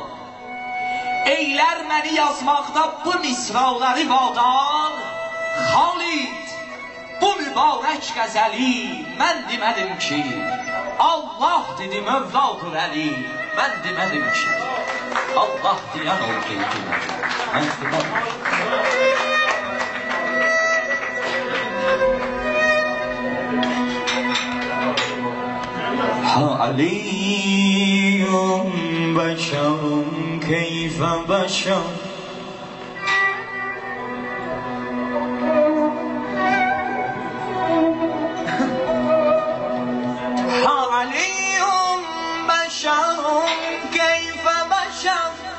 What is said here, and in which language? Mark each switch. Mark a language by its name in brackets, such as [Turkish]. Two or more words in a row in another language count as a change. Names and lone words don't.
[Azerbaijani] Eylər məni yazmaqda bu misraları vadar. Xalid, bu mübarək qəzəli mən demədim ki. Allah dedi Mövladır Əli, mən demədim ki. Allah deyən oldu demədim, mən demədim ki. [Arabic] علي بشر كيف بشر علي بشر كيف بشر